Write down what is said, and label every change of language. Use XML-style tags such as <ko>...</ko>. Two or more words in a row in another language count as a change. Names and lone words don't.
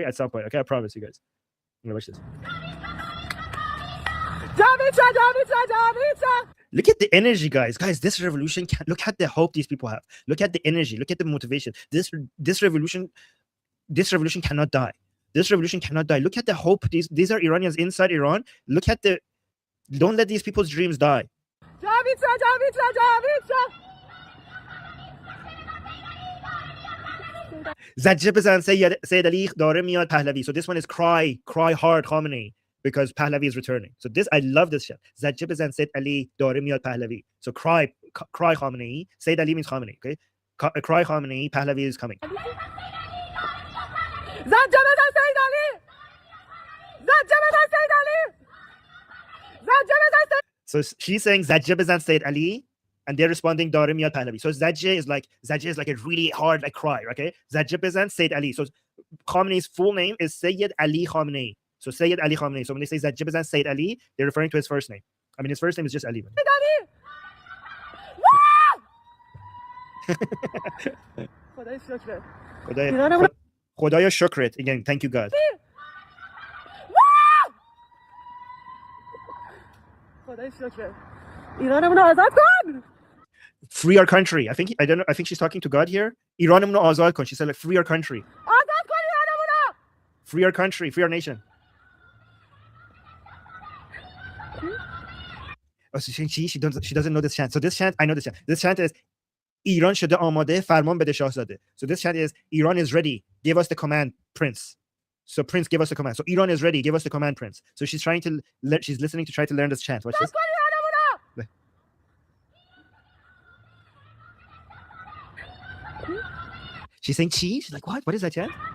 <en>At some point, okay? I promise you guys. I'm gonna watch this. Look at the energy, guys. This revolution, look at the hope these people have. Look at the energy. Look at the motivation. This revolution cannot die. This revolution cannot die. Look at the hope. These are Iranians inside Iran. Look at don't let these people's dreams die.</en> <fa>زجه بزن سید علی داره میاد پهلوی.</fa> <en>So this one is cry hard Khamenei, because Pahlavi is returning. So this, I love this shit.</en> <fa>زجه بزن سید علی داره میاد پهلوی.</fa> <en>So cry Khamenei. Sayyid Ali means Khamenei, okay? Cry Khamenei, Pahlavi is coming.</en> <fa>زجه بزن سید علی. زجه بزن سید علی. زجه بزن سید.</fa> <en>So she's saying</en> <fa>زجه بزن سید علی,</fa> <en>and they're responding</en> <fa>داره میاد پهلوی.</fa> <en>So زجه is like a really hard like cry,</en> <fa>okay? زجه بزن سید علی.</fa> <en>So Khamenei's full name is Sayyid Ali Khamenei. So Sayyid Ali Khamenei. So when they say</en> <fa>زجه بزن</fa> <en>Sayyid Ali, they're referring to his first name. I mean, his first name is just Ali.</en> <fa>خدایا شکرت.</fa> <en>Again, thank you God. Free our country. I think she's talking to God here.</en> <fa>ایرانمون رو آزاد کن.</fa> <en>She said like free our country. Free our country, free our nation. Oh, so she doesn't know this chant. So this chant, I know this chant. This chant is</en> <fa>ایران شده آماده فرمان بده شاهزاده.</fa> <en>So this chant is Iran is ready. Give us the command, Prince. So Prince, give us the command. So Iran is ready. Give us the command, Prince. So she's she's listening to try to learn this chant. Watch this. She's saying chi. She's like, what? What is that chant?</en>